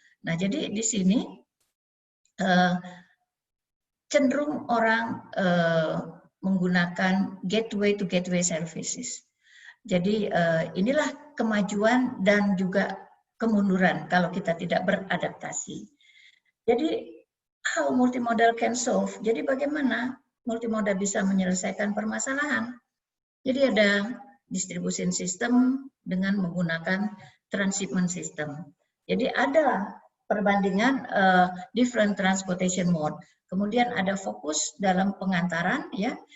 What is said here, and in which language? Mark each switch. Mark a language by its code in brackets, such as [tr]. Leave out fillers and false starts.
[id] Nah jadi di sini cenderung orang menggunakan [en] gateway to gateway services. [id] Jadi inilah kemajuan dan juga kemunduran kalau kita tidak beradaptasi. Jadi [en] how multimodal can solve? [id] Jadi bagaimana multimodal bisa menyelesaikan permasalahan? Jadi ada [en] distribution system [id] dengan menggunakan [en] transshipment system. [id] Jadi ada perbandingan [en] different transportation mode. [id] Kemudian ada fokus dalam pengantaran, ya.